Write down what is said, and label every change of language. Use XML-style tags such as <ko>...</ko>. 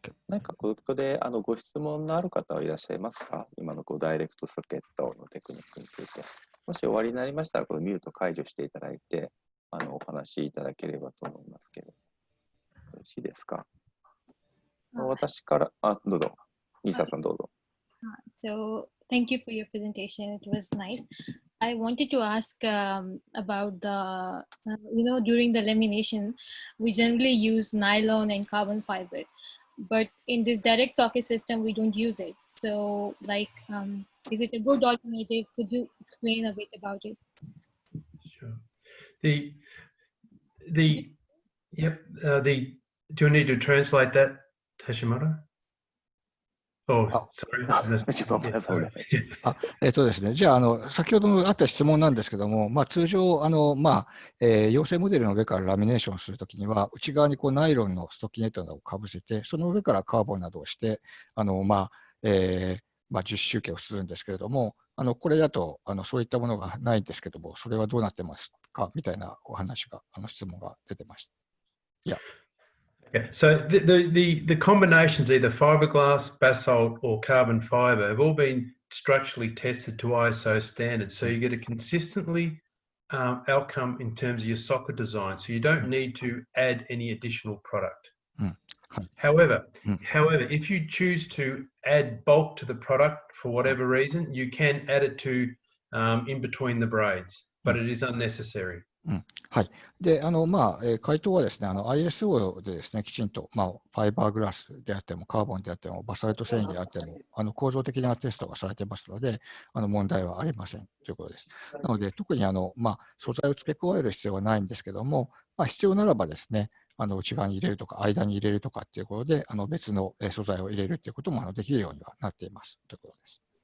<ja>何かここでご質問のある方はいらっしゃいますか？今のダイレクトソケットのテクニックについて。もし終わりになりましたら、ミュート解除していただいて、お話しいただければと思いますけれど。よろしいですか？私から、どうぞ。ニーサさんどうぞ。</ja> <en>So, thank you for your presentation. It was nice. I wanted to ask about the, during the lamination, we generally use nylon and carbon fiber, but in this direct socket system, we don't use it. So, is it a good alternative? Could you explain a bit about it? Sure. Do you need to translate that, Hashimoto? Oh, sorry.</en> <ja>ですね。じゃあ、先ほどあった質問なんですけども、通常、陽性モデルの上からラミネーションするときには、内側にこうナイロンのストッキネットなどをかぶせて、その上からカーボンなどをして、樹脂集計をするんですけれども、これだとそういったものがないんですけども、それはどうなってますかみたいなお話が、質問が出てました。いや。</ja> <en>Yeah. So the combinations, either fiberglass, basalt, or carbon fiber, have all been structurally tested to ISO standards. So you get a consistently outcome in terms of your socket design. So you don't need to add any additional product. However, if you choose to add bulk to the product for whatever reason, you can add it to in between the braids, but it is unnecessary.</en> <ja>はい。で、回答はですね、ISO でですね、きちんと、ファイバーグラスであっても、カーボンであっても、バサルト繊維であっても、構造的なテストがされてますので、問題はありませんということです。なので、特に素材を付け加える必要はないんですけども、必要ならばですね、内側に入れるとか、間に入れるとかっていうことで、別の素材を入れるっていうこともできるようにはなっていますということです。</ja>